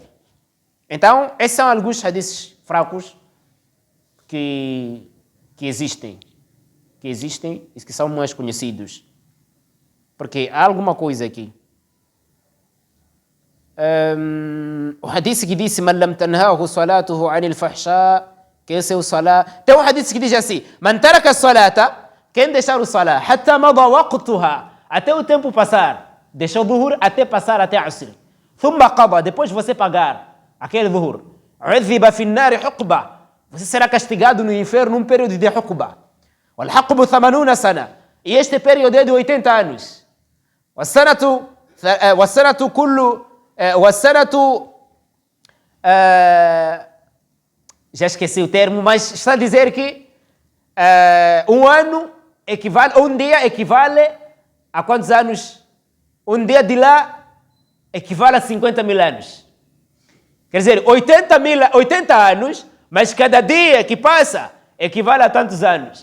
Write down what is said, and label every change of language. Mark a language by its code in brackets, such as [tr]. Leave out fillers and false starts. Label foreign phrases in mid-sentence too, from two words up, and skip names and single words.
[pt] Então, esses são alguns hadiths fracos que existem. E que são mais conhecidos. Porque há alguma coisa aqui. O hadith que diz [ar] من لم تنهه صلاته عن الفحشاء. [pt] Que esse é o salah. Tem um hadith que diz assim: [ar] من ترك الصلاة. [pt] Quem deixar o salah [ar] حتى مضى وقتها. [pt] Até o tempo passar. Deixou o dhuhr até passar até asr. [ar] ثم قضى. [pt] Depois você pagar aquele dhuhr. [ar] عذب في النار حقبا. [pt] Você será castigado no inferno num período de huqba. [ar] والحقب 80 سنة. [pt] E este período é de 80 anos. [ar] والسنة كل والسنة [pt] já esqueci o termo, mas está a dizer que um ano equivale, um dia equivale a quantos anos? Um dia de lá equivale a 50 mil anos. Quer dizer, 80 anos, mas cada dia que passa equivale a tantos anos.